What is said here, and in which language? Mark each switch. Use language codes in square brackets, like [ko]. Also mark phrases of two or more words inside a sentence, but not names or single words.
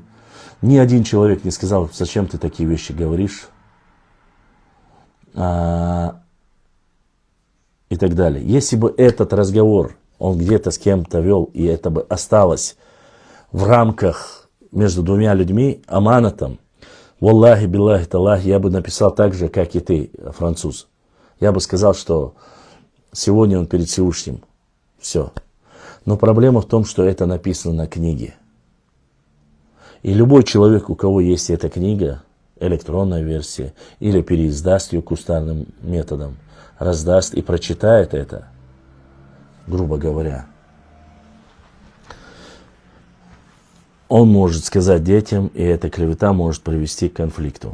[ru] Ни один человек не сказал, зачем ты такие вещи говоришь, и так далее. Если бы этот разговор он где-то с кем-то вел, и это бы осталось в рамках между двумя людьми, [ar] аманатом, والله، بالله، تالله, [ru] я бы написал так же, как и ты, француз. Я бы сказал, что сегодня он перед Всевышним. Все. Но проблема в том, что это написано на книге. И любой человек, у кого есть эта книга, электронная версия, или переиздаст ее кустарным методом, раздаст и прочитает это, грубо говоря, он может сказать детям, и эта клевета может привести к конфликту.